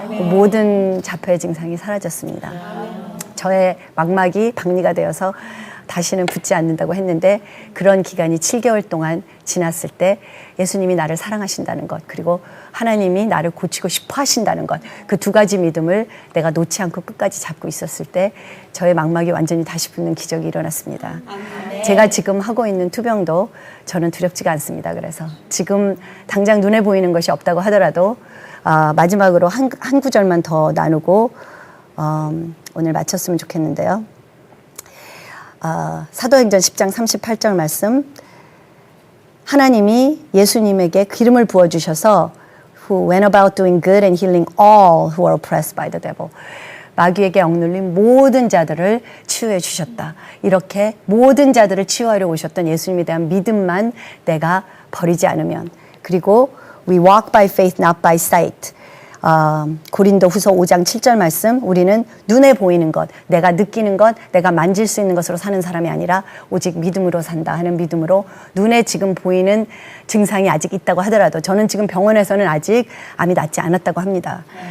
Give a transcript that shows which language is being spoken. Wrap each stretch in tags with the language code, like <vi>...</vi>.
<ko>모든 자폐의 증상이 사라졌습니다. 저의 망막이 박리가 되어서 다시는 붓지 않는다고 했는데 그런 기간이 7개월 동안 지났을 때 예수님이 나를 사랑하신다는 것, 그리고 하나님이 나를 고치고 싶어 하신다는 것, 그 두 가지 믿음을 내가 놓지 않고 끝까지 잡고 있었을 때 저의 망막이 완전히 다시 붓는 기적이 일어났습니다. 제가 지금 하고 있는 투병도 저는 두렵지가 않습니다. 그래서 지금 당장 눈에 보이는 것이 없다고 하더라도 마지막으로 한 구절만 더 나누고 오늘 마쳤으면 좋겠는데요. 사도행전 10장 38절 말씀, 하나님이 예수님에게 기름을 부어주셔서</ko> <en>who went about doing good and healing all who were oppressed by the devil.</en> <ko>마귀에게 억눌린 모든 자들을 치유해 주셨다. 이렇게 모든 자들을 치유하려 오셨던 예수님에 대한 믿음만 내가 버리지 않으면, 그리고</ko> <en>we walk by faith not by sight.</en> <ko>고린도 후서 5장 7절 말씀, 우리는 눈에 보이는 것, 내가 느끼는 것, 내가 만질 수 있는 것으로 사는 사람이 아니라 오직 믿음으로 산다 하는 믿음으로, 눈에 지금 보이는 증상이 아직 있다고 하더라도, 저는 지금 병원에서는 아직 암이 낫지 않았다고 합니다.</ko>